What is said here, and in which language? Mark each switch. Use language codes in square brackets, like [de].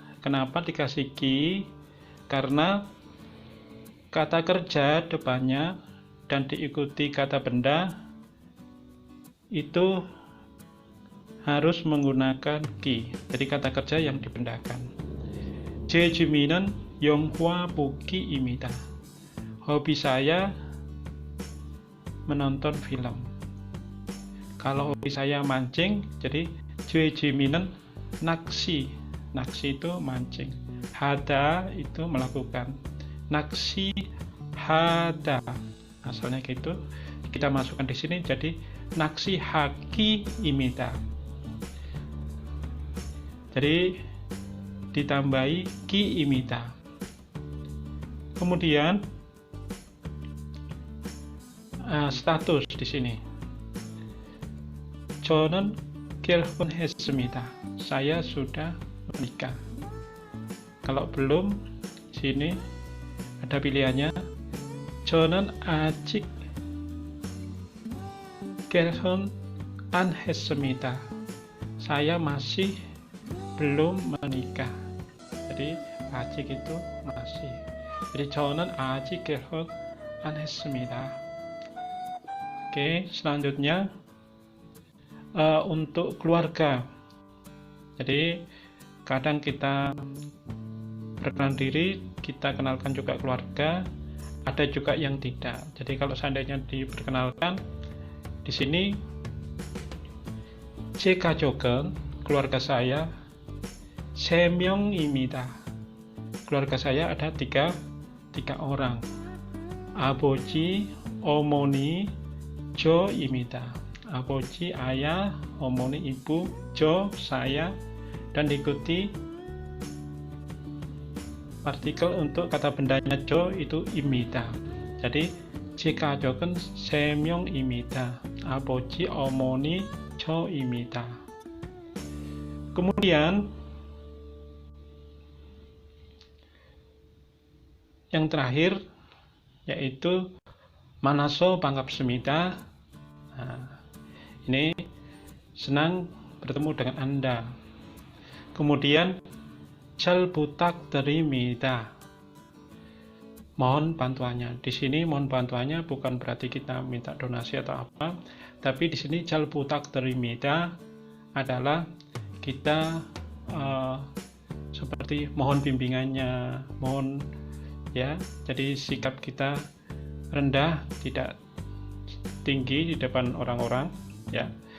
[id] Kenapa dikasih ki? Karena kata kerja depannya dan diikuti kata benda itu harus menggunakan ki. Jadi kata kerja yang dibendakan. [ko] 제 취미는 영화 보기입니다. [id] Hobi saya menonton film. Kalau hobi saya mancing, jadi [ko] 제 취미는 낚시. [id] 낚시 itu mancing. 하다 itu melakukan. [ko] 낚시 하다. [id] Asalnya gitu. Kita masukkan di sini jadi [ko] 낚시 하기입니다. [id] Jadi ditambahi ki입니다. Kemudian status di sini. [ko] 저는 결혼했습니다. [id] Saya sudah menikah. Kalau belum, sini ada pilihannya. [ko] 저는 아직 결혼 안 했습니다. [id] Saya masih belum menikah. Jadi 아직 itu masih. [ko] Jadi 저는 아직 결혼 안 했습니다. [id] Oke, selanjutnya untuk keluarga. Jadi kadang kita perkenalan diri, kita kenalkan juga keluarga, ada juga yang tidak. Jadi kalau seandainya diperkenalkan di sini [ko] 제 가족은 [id] keluarga saya [ko] 3명입니다. [id] Keluarga saya ada tiga orang. [ko] 아버지, 어머니, 저입니다. [id] 아버지, ayah, 어머니, ibu, 저, saya, dan diikuti partikel untuk kata bendanya 저 itu 입니다. [ko] jadi 제 가족은 3명입니다. 아버지, 어머니, 저입니다. [id] Kemudian yang terakhir yaitu [ko] 만나서 반갑습니다. [id] Ini senang bertemu dengan Anda. [ko] Kemudian 잘 부탁드립니다. [id] Mohon bantuannya. Di sini mohon bantuannya bukan berarti kita minta donasi atau apa, tapi di sini [ko] 잘 부탁드립니다 [id] adalah kita seperti mohon bimbingannya, mohon ya. Jadi sikap kita rendah, tidak tinggi di depan orang-orang ya.